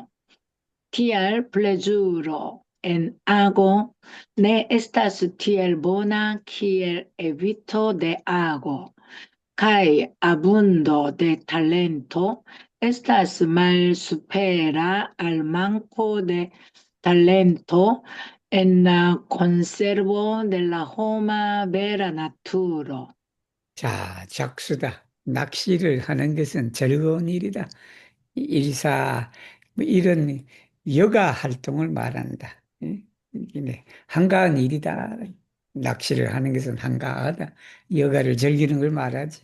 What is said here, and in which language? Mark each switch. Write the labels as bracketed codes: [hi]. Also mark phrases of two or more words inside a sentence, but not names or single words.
[eo] Tial plezuro en ago ne estas tiel bona kiel evito de ago, kaj abundo de talento estas malsupera al manko de talento en la conservo de la homa vera naturo. [ko] 자, 작수다. 낚시를 하는 것은 즐거운 일이다. 일사, 뭐 이런 여가 활동을 말한다. 예? 이게 한가한 일이다. 낚시를 하는 것은 한가하다. 여가를 즐기는 걸 말하지.